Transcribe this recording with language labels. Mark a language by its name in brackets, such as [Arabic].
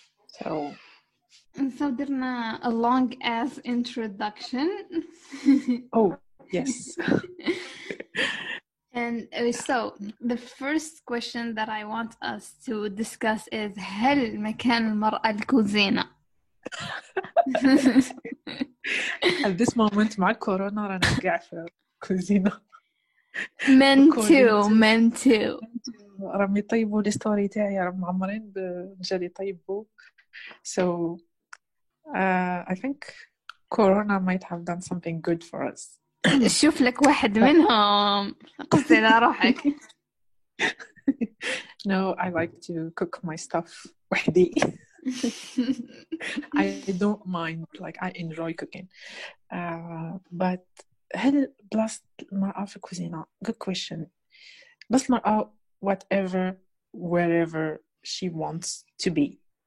[English] so [Arabic] درنا [English] a long ass introduction oh yes and so the first question that I want us to discuss is [Arabic] هل مكان المرأة الكوزينة [English] at this moment [Arabic] مع الكورونا رانا قاعد في الكوزينة [English] men too [Arabic] راهم يطيبوا لي ستوري تاعي راهم معمرين بالجال يطيبوا [English] so I think Corona might have done something good for us [Arabic] شوف لك واحد منهم قصدي على روحك [English] no I like to cook my stuff [Arabic] وحدي [English] I don't mind like I enjoy cooking but [Arabic] هل بلاصة المرأة في الكوزينة [English] good question [Arabic] بس المرأة [English] whatever wherever she wants to be